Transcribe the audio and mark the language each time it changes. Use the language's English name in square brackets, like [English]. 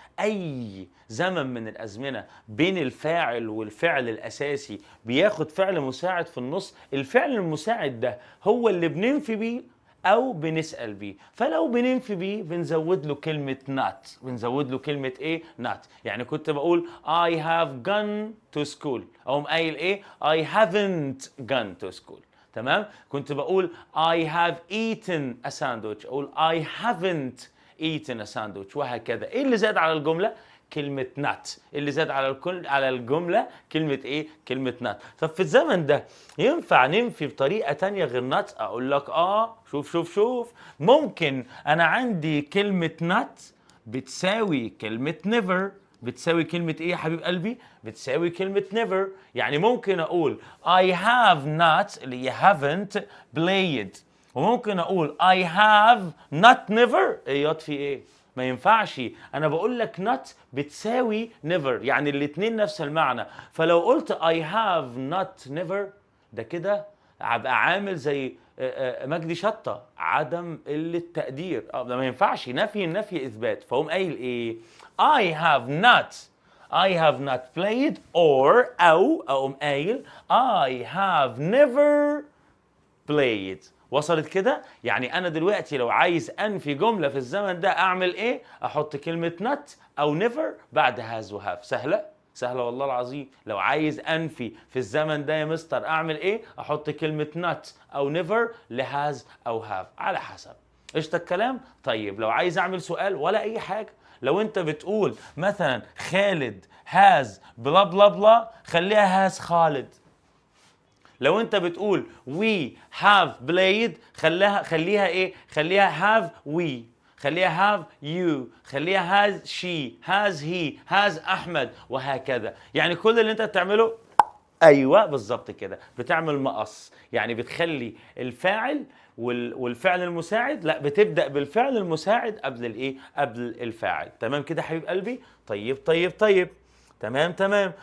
[Arabic] اي زمن من الازمنه بين الفاعل والفعل الاساسي بياخد فعل مساعد في النص. الفعل المساعد ده هو اللي بننفي بيه او بنسال بيه. فلو بننفي بيه بنزود له كلمه not، بنزود له كلمه ايه؟ not. يعني كنت بقول [English] I have gone to school، [Arabic] اقوم قايل ايه؟ [English] I haven't gone to school. [Arabic] تمام؟ كنت بقول [English] I have eaten a sandwich، [Arabic] اقول [English] I haven't eaten a sandwich، [Arabic] وهكذا. ايه اللي زاد على الجمله؟ كلمة not. اللي زاد على الجملة كلمة ايه؟ كلمة not. طب في الزمن ده ينفع ننفي بطريقة تانية غير not؟ اقول لك شوف ممكن انا عندي كلمة not بتساوي كلمة never. بتساوي كلمة ايه يا حبيب قلبي؟ بتساوي كلمة never. يعني ممكن اقول [English] I have not [Arabic] اللي هي [English] haven't played، [Arabic] وممكن اقول [English] I have not never. [Arabic] ايه في ايه؟ ما ينفعش. انا بقول لك not بتساوي never، يعني الاتنين نفس المعنى. فلو قلت [English] I have not [Arabic] never ده كده هبقى عامل زي مجدي شطة، عدم قلة تقدير. ده ما ينفعش. النفي اثبات. فهم قايل ايه؟ I have not [English] I have not played or [Arabic] أو أقوم قايل [English] I have never played. [Arabic] وصلت كده؟ يعني أنا دلوقتي لو عايز أنفي جملة في الزمن ده أعمل إيه؟ أحط كلمة not أو never بعد has و have. سهلة؟ سهلة والله العظيم. لو عايز أنفي في الزمن ده يا مستر أعمل إيه؟ أحط كلمة not أو never لhas أو have على حسب. قشطة الكلام؟ طيب لو عايز أعمل سؤال ولا أي حاجة، لو أنت بتقول مثلا خالد has بلا بلا بلا خليها has خالد. لو انت بتقول [English] we have played [Arabic] خليها ايه؟ خليها [English] have we، [Arabic] خليها [English] have you، خليها has she، has he، has احمد، [Arabic] وهكذا. يعني كل اللي انت بتعمله ايوه بالظبط كده، بتعمل مقص، يعني بتخلي الفاعل والفعل المساعد، لا بتبدا بالفعل المساعد قبل الايه؟ قبل الفاعل. تمام كده حبيب قلبي؟ طيب تمام.